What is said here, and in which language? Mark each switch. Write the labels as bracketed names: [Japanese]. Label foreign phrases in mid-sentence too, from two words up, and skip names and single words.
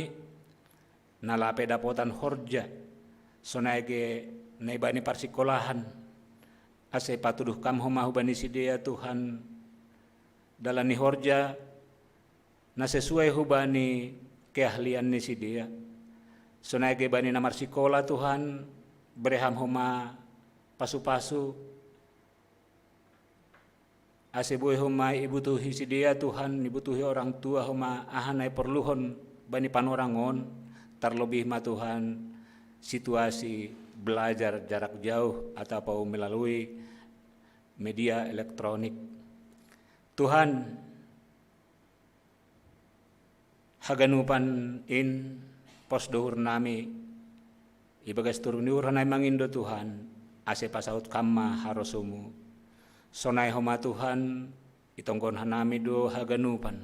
[Batak Simalungun] nalape dapotan horja sonaige naibani parsikolahan asai patuduh kam homa hubani sidea Tuhan dalani horja na sesuai hubani keahlian ni sidea sonaige bani namar sikola Tuhan bereham homa pasu-pasu ase boy homa ibutuhi si dia Tuhan, ibutuhi orang tua homa ahanay perluhon bani panorangon, terlebih ma Tuhan [Indonesian] situasi belajar jarak jauh atau melalui media elektronik. [Batak Simalungun] Tuhan, haganupan in pos dohur nami ibagas turun diur hanay mangindo Tuhan, ase pasaut kama harosumu. Sonay homa Tuhan, itonggon hanami do haganupan.